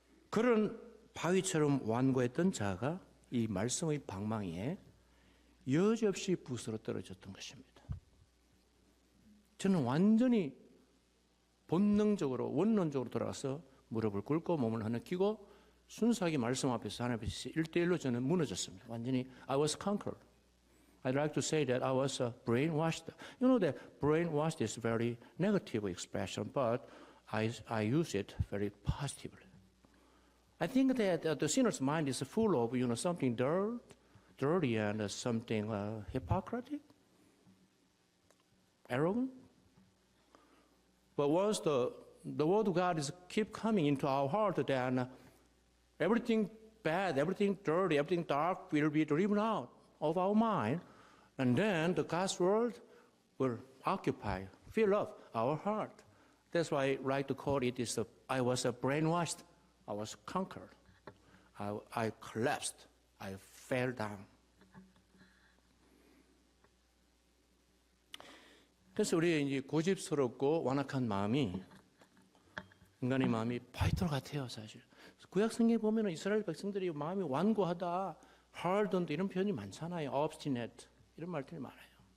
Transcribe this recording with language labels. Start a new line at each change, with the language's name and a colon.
Korean: 그런 바위처럼 완고했던 자가 이 말씀의 방망이에 여지없이 부스러 떨어졌던 것입니다. 저는 완전히 본능적으로 원론적으로 돌아가서 무릎을 꿇고 몸을 흐느끼고 순수하게 말씀 앞에서 하나님 앞에서 1대1로 저는 무너졌습니다. 완전히
English: I was conquered. I'd like to say that I was brainwashed. You know that brainwashed is a very negative expression, but I use it very positively. I think that the sinner's mind is full of, something dirty and something hypocritic, arrogant. But once the word of God is keep coming into our heart, then everything bad, everything dirty, everything dark will be driven out of our mind, and then the God's word will occupy, fill up our heart. That's why I like to call it is I was brainwashed, I was conquered, I collapsed, I fell down.
Korean: 그래서 우리 이제 고집스럽고 완악한 마음이 인간의 마음이 바위돌 같아요, 사실. 구약 성경에 보면 이스라엘 백성들이 마음이 완고하다, hardened 이런 표현이 많잖아요. obstinate 이런 말들이 많아요.